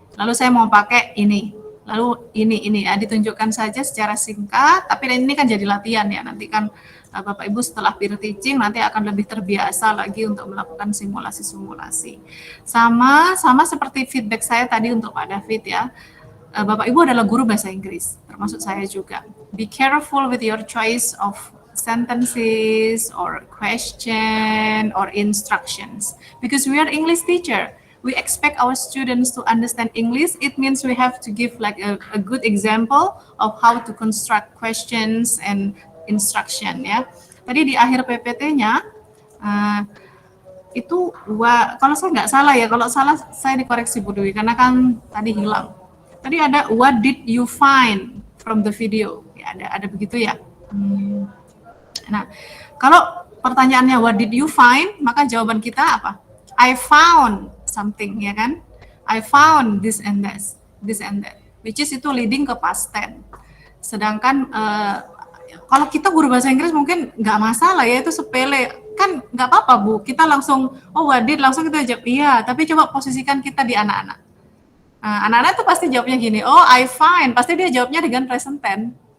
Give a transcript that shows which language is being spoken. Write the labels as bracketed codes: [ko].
[id] Lalu saya mau pakai ini. Lalu ini ya, ditunjukkan saja secara singkat, tapi ini kan jadi latihan ya. Nanti kan Bapak Ibu setelah peer teaching nanti akan lebih terbiasa lagi untuk melakukan simulasi-simulasi. Sama seperti feedback saya tadi untuk Pak David ya. Bapak Ibu adalah guru bahasa Inggris, termasuk saya juga. [en] Be careful with your choice of sentences or question or instructions, because we are English teacher. We expect our students to understand English. It means we have to give like a good example of how to construct questions and instruction ya. [id] Tadi di akhir PPT-nya itu kalau saya nggak salah ya, kalau salah saya dikoreksi Bu Dwi karena kan tadi hilang. Tadi ada [en] what did you find from the video? [id] Ya, ada begitu ya. Nah, kalau pertanyaannya [en] what did you find, [id] maka jawaban kita apa? [en] I found something, [id] ya kan? [en] I found this and that, which is itu leading ke past tense. [id] Sedangkan kalau kita guru bahasa Inggris mungkin nggak masalah ya, itu sepele. Kan nggak apa-apa Bu, kita langsung, [en] oh what did, [id] langsung kita jawab iya, tapi coba posisikan kita di anak-anak. Anak-anak tuh pasti jawabnya gini, [en] oh I find, [id] pasti dia jawabnya dengan present tense.